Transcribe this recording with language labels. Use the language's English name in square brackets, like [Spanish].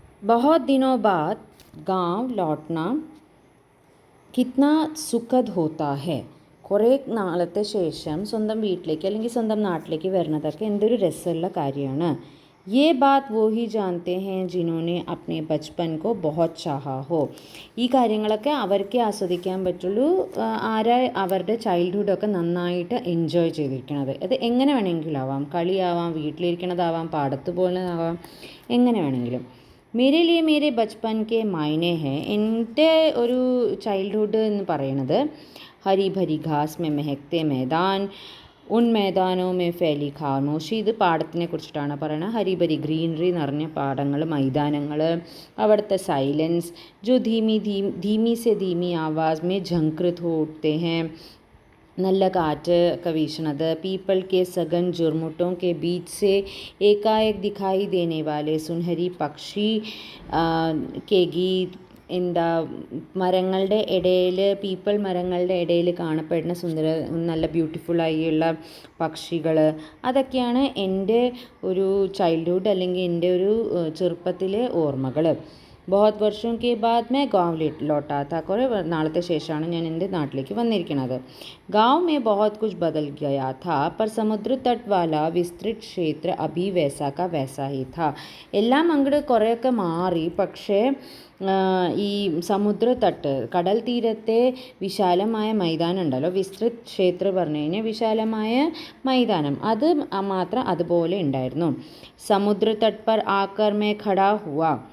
[Hindi] बहुत दिनों बाद गांव लौटना कितना സുഖദ് होता है. [Malayalam] കുറേ നാളത്തെ ശേഷം സ്വന്തം വീട്ടിലേക്ക് അല്ലെങ്കിൽ സ്വന്തം നാട്ടിലേക്ക് വരുന്നതൊക്കെ എന്തൊരു രസമുള്ള കാര്യമാണ്. [Hindi] ये बात वो ही जानते हैं जिन्होंने अपने बचपन को बहुत चाहा हो. [Malayalam] ഈ കാര്യങ്ങളൊക്കെ അവർക്കേ ആസ്വദിക്കാൻ പറ്റുള്ളൂ ആരാ അവരുടെ ചൈൽഡ്ഹുഡൊക്കെ നന്നായിട്ട് എൻജോയ് ചെയ്തിരിക്കുന്നത്. അത് എങ്ങനെ വേണമെങ്കിലും ആവാം, കളിയാവാം, വീട്ടിലിരിക്കണതാവാം, പാടത്ത് പോകുന്നതാവാം, എങ്ങനെ വേണമെങ്കിലും. [Hindi] മേരെ ലിയെ മേരെ ബച്പൻ കെ മായനെ ഹെ. [Malayalam] എൻ്റെ ഒരു ചൈൽഡ്ഹുഡ് എന്ന് പറയുന്നത് [Hindi] ഹരി ഭരി ഘാസ് മേ മെഹക്തെ मैदान ഉൻ मैदानों में फैली खामोशी. [Malayalam] ഇത് പാടത്തിനെ കുറിച്ചിട്ടാണ് പറയുന്നത്. ഹരിബരി ഗ്രീനറി നിറഞ്ഞ പാടങ്ങൾ, മൈതാനങ്ങൾ, അവിടുത്തെ സൈലൻസ് [Hindi] जो धीमी से धीमी आवाज़ में झंकृत हो उठते हैं. [Malayalam] നല്ല കാറ്റ് ഒക്കെ വീശണത്. [Hindi] पीपल के सघन झुरमुटों के बीच से एकाएक दिखाई देने वाले सुनहरी पक्षी के गीत. [Malayalam] എന്താ മരങ്ങളുടെ ഇടയിൽ, പീപ്പിൾ മരങ്ങളുടെ ഇടയിൽ കാണപ്പെടുന്ന നല്ല ബ്യൂട്ടിഫുള്ളായുള്ള പക്ഷികൾ, അതൊക്കെയാണ് എൻ്റെ ഒരു ചൈൽഡ്ഹുഡ് അല്ലെങ്കിൽ എൻ്റെ ഒരു ചെറുപ്പത്തിലെ ഓർമ്മകൾ. [Hindi] बहुत वर्षों के बाद मैं गाँव लौटा था. [Malayalam] കുറേ നാളത്തെ ശേഷമാണ് ഞാൻ എൻ്റെ നാട്ടിലേക്ക് വന്നിരിക്കുന്നത്. [Hindi] गाँव में बहुत कुछ बदल गया था पर समुद्र तट वाला विस्तृत क्षेत्र अभी वैसा का वैसा ही था. [Malayalam] എല്ലാം അങ്ങോട്ട് കുറേയൊക്കെ മാറി, പക്ഷേ ഈ സമുദ്രത്തട്ട്, കടൽ തീരത്തെ വിശാലമായ മൈതാനം ഉണ്ടല്ലോ, വിസ്തൃത് ക്ഷേത്ര പറഞ്ഞു കഴിഞ്ഞാൽ വിശാലമായ മൈതാനം, അത് മാത്രം അതുപോലെ ഉണ്ടായിരുന്നു. [Hindi] സമുദ്രത്തട്ട് पर आकर मैं खड़ा हुआ.